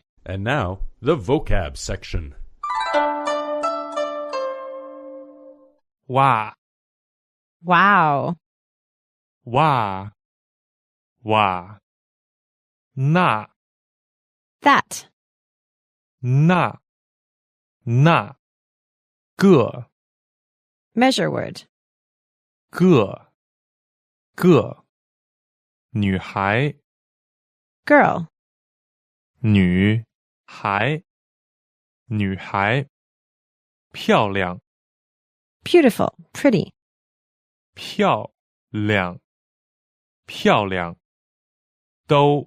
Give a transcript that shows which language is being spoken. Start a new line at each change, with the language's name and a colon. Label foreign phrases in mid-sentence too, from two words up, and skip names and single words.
English: And now, the vocab section.
Chinese: Wow. Wow. Wow. Wow. Na.
English: That.
Chinese: Na. Na. Ge.
English: Measure word.
Chinese: Ge. Ge. 女孩
English: Girl.
Chinese: 女孩女孩漂亮
English: Beautiful. Pretty.
Chinese: 漂亮漂亮都